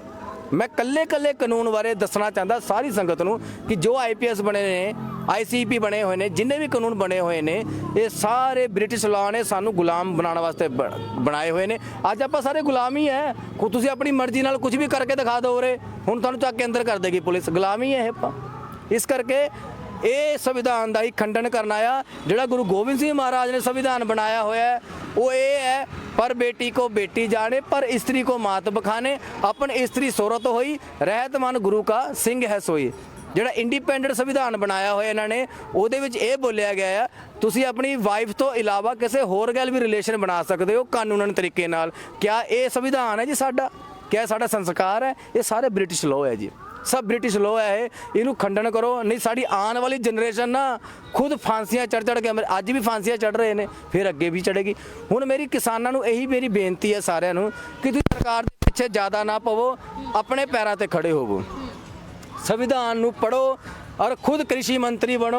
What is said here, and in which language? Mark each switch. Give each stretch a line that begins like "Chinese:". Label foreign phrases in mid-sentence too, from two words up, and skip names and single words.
Punjabi: ਮੈਂ ਕੱਲੇ ਕਾਨੂੰਨ ਬਾਰੇ ਦੱਸਣਾ ਚਾਹੁੰਦਾ ਸਾਰੀ ਸੰਗਤ ਨੂੰ ਕਿ ਜੋ IPS ਬਣੇ ਨੇ, ICP ਬਣੇ ਹੋਏ ਨੇ, ਜਿੰਨੇ ਵੀ ਕਾਨੂੰਨ ਬਣੇ ਹੋਏ ਨੇ, ਇਹ ਸਾਰੇ
English: British law
Punjabi: ਨੇ ਸਾਨੂੰ ਗੁਲਾਮ ਬਣਾਉਣ ਵਾਸਤੇ ਬਣਾਏ ਹੋਏ ਨੇ। ਅੱਜ ਆਪਾਂ ਸਾਰੇ ਗੁਲਾਮ ਹੀ ਹੈ। ਤੁਸੀਂ ਆਪਣੀ ਮਰਜ਼ੀ ਨਾਲ ਕੁਝ ਵੀ ਕਰਕੇ ਦਿਖਾ ਦਿਓ ਉਰੇ, ਹੁਣ ਤੁਹਾਨੂੰ ਚੱਕ ਕੇ ਅੰਦਰ ਕਰ ਦੇਗੀ ਪੁਲਿਸ। ਗੁਲਾਮ ਹੀ ਹੈ ਇਹ ਆਪਾਂ। ਇਸ ਕਰਕੇ ਇਹ ਸੰਵਿਧਾਨ ਦਾ ਹੀ ਖੰਡਨ ਕਰਨਾ ਆ। ਜਿਹੜਾ ਗੁਰੂ ਗੋਬਿੰਦ ਸਿੰਘ ਮਹਾਰਾਜ ਨੇ ਸੰਵਿਧਾਨ ਬਣਾਇਆ ਹੋਇਆ ਹੈ ਉਹ ਇਹ ਹੈ,
Hindi: पर बेटी को बेटी जाने पर स्त्री को मात बखाने, अपन स्त्री सोरत होई रहत मन गुरु का सिंह है सोई।
Punjabi: ਜਿਹੜਾ ਇੰਡੀਪੈਂਡੈਂਟ ਸੰਵਿਧਾਨ ਬਣਾਇਆ ਹੋਇਆ ਇਹਨਾਂ ਨੇ ਉਹਦੇ ਵਿੱਚ ਇਹ ਬੋਲਿਆ ਗਿਆ ਆ ਤੁਸੀਂ ਆਪਣੀ ਵਾਈਫ ਤੋਂ ਇਲਾਵਾ ਕਿਸੇ ਹੋਰ ਗੱਲ ਵੀ ਰਿਲੇਸ਼ਨ ਬਣਾ ਸਕਦੇ ਹੋ ਕਾਨੂੰਨਨ ਤਰੀਕੇ ਨਾਲ। ਕਿਆ ਇਹ ਸੰਵਿਧਾਨ ਹੈ ਜੀ ਸਾਡਾ? ਕਿਆ ਸਾਡਾ ਸੰਸਕਾਰ ਹੈ? ਇਹ ਸਾਰੇ
English: British law
Punjabi: ਹੈ ਜੀ, सब
English: British law
Punjabi: है ਇਹਨੂੰ ਖੰਡਨ ਕਰੋ। ਨਹੀਂ ਸਾਡੀ ਆਉਣ ਵਾਲੀ ਜਨਰੇਸ਼ਨ ਨਾ ਖੁਦ ਫਾਂਸੀਆਂ ਚੜ ਕੇ ਅੱਜ ਵੀ ਫਾਂਸੀਆਂ ਚੜ ਰਹੇ ਨੇ, ਫਿਰ ਅੱਗੇ ਵੀ ਚੜੇਗੀ। ਹੁਣ ਮੇਰੀ ਕਿਸਾਨਾਂ ਨੂੰ ਇਹੀ ਮੇਰੀ ਬੇਨਤੀ ਹੈ ਸਾਰਿਆਂ ਨੂੰ ਕਿ ਤੁਸੀਂ ਸਰਕਾਰ ਦੇ ਪਿੱਛੇ ਜ਼ਿਆਦਾ ਨਾ ਪਵੋ, ਆਪਣੇ ਪੈਰਾਂ ਤੇ ਖੜੇ ਹੋਵੋ, ਸੰਵਿਧਾਨ ਨੂੰ ਪੜ੍ਹੋ ਔਰ ਖੁਦ ਕ੍ਰਿਸ਼ੀ ਮੰਤਰੀ ਬਣੋ।